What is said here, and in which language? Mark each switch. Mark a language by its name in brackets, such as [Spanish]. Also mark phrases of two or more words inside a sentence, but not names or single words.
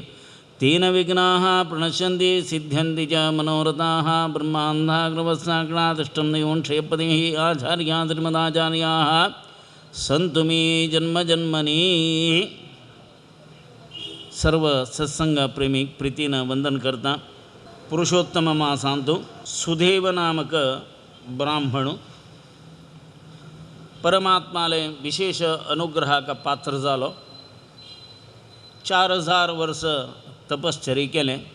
[Sanskrit] तेन विघ्नाः प्रणश्यन्ति सिद्ध्यन्ति च मनोरथाः। ब्रह्मान्धाग्रवत्साक्षातिष्ठं दैवोक्षेपतिः आचार्याः श्रीमदाचार्याः सन्तु मे जन्मजन्मनि। [Konkani] सर्व सत्संग प्रेमी प्रीतीनं वंदन करता। पुरुषोत्तम मासांतो सुदेव नामक ब्राह्मण परमात्माले विशेष अनुग्रहाका पात्र झालो। 4000 वर्ष तपश्चर्या केले।